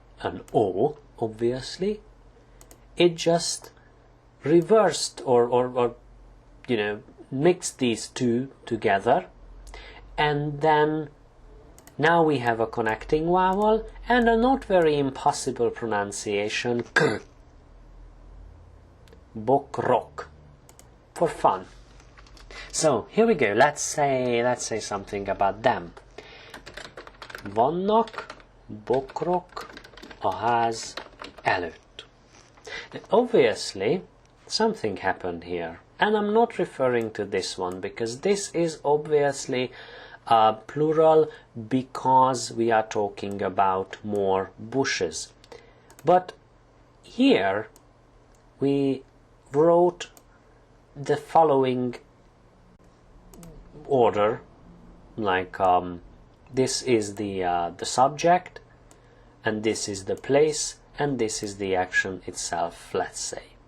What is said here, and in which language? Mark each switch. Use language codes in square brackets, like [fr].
[en] an O, obviously. It just reversed or you know, mixed these two together, and then now we have a connecting vowel and a not very impossible pronunciation, k. Bokrok, for fun. So here we go. Let's say something about them. [hu] Vannak bokrok a ház előtt. [en] Obviously, something happened here. And I'm not referring to this one, because this is obviously plural, because we are talking about more bushes. But here we wrote the following order, like this is the subject, and this is the place, and this is the action itself, let's say.